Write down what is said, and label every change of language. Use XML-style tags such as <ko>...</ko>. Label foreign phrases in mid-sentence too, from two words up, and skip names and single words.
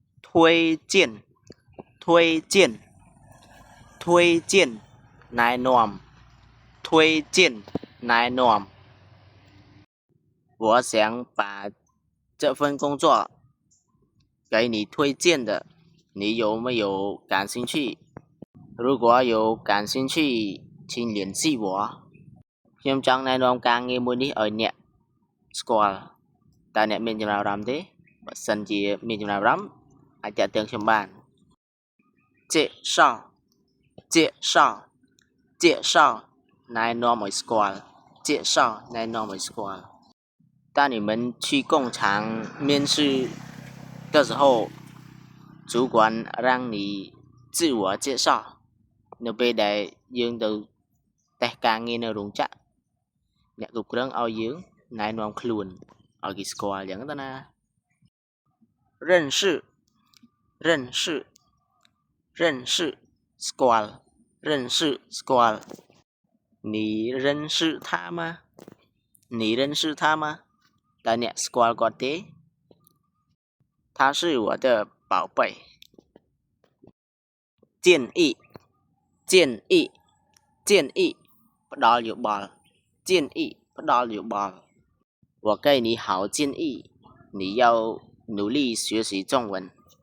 <zh>推荐推荐推荐</zh> <km>ណែនាំ</km> <zh>推荐</zh> <km>ណែនាំ</km> <zh>我想把这份工作给你推荐的，你有没有感兴趣？如果有感兴趣，请联系我。</zh> <km>ខ្ញុំចង់ណែនាំការងារមួយនេះឲ្យអ្នកស្គាល់តើអ្នកមានចំណាប់អារម្មណ៍ទេបើសិនជាមានចំណាប់អារម្មណ៍អាចតាក់ទងខ្ញុំបាន</km> <zh>介绍介绍介绍</zh> <km>ណែនាំឲ្យស្គាល់</km> <zh>介绍</zh> <km>ណែនាំឲ្យស្គាល់</km> <zh>当你们去工厂面试的时候主管让你自我介绍</zh> <km>នៅពេលដែលយើងទៅតេស្តការងារនៅរោងចក្រអ្នកគ្រប់គ្រងឲ្យ យើងណែនាំខ្លួនឲ្យគេស្គាល់អញ្ចឹងទៅណា</km> <zh>认识认识认识ស្គាល់认识ស្គាល់你认识他吗你认识他吗</zh> <km>តើអ្នកស្គាល់គាត់ទេ</km> <zh>他是我的宝贝建议建议建议</zh> <km>ផ្ដល់យោបល់</km> <zh>建议</zh> <km>ផ្ដល់យោបល់</km> <zh>我给你好建议你要努力学习中文</zh>